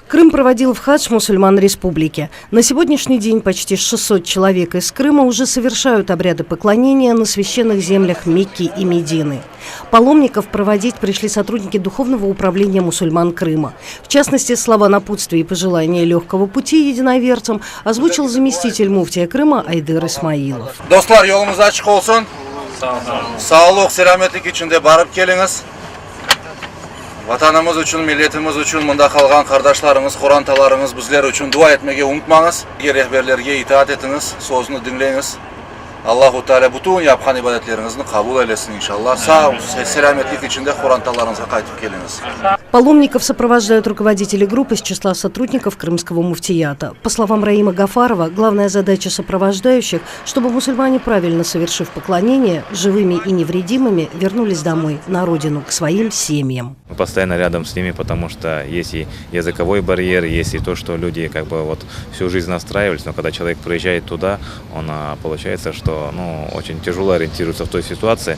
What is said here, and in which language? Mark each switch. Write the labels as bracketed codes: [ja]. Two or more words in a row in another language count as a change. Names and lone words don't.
[ru] Крым проводил в хадж мусульман республики. На сегодняшний день почти 600 человек из Крыма уже совершают обряды поклонения на священных землях Мекки и Медины. Паломников проводить пришли сотрудники Духовного управления мусульман Крыма. В частности, слова напутствия и пожелания легкого пути единоверцам озвучил заместитель муфтия Крыма Айдыр Исмаилов. [crh] Достар, yolumuz açık olsun. Sağlık, selametlik içinde barıp geliniz. Vatanımız üçün, milletimiz üçün, mında kalgan kardeşlerimiz, Kur'antalarımız bizler üçün dua etmeye unutmanız. Rehberlerge itaat etiniz, sözünü dinleyiniz. Allahu Teala bütün yapkan ibadetlerinizi kabul eylesin inşallah. Sağ selametlik içinde Kur'antalarınıza kaytıp geliniz. [ru] Паломников сопровождают руководители групп из числа сотрудников крымского муфтията. По словам Раима Гафарова, главная задача сопровождающих, чтобы мусульмане, правильно совершив поклонение, живыми и невредимыми вернулись домой, на родину, к своим семьям. Мы постоянно рядом с ними, потому что есть и языковой барьер, есть и то, что люди всю жизнь настраивались, но когда человек приезжает туда, он получается, что очень тяжело ориентируется в той ситуации.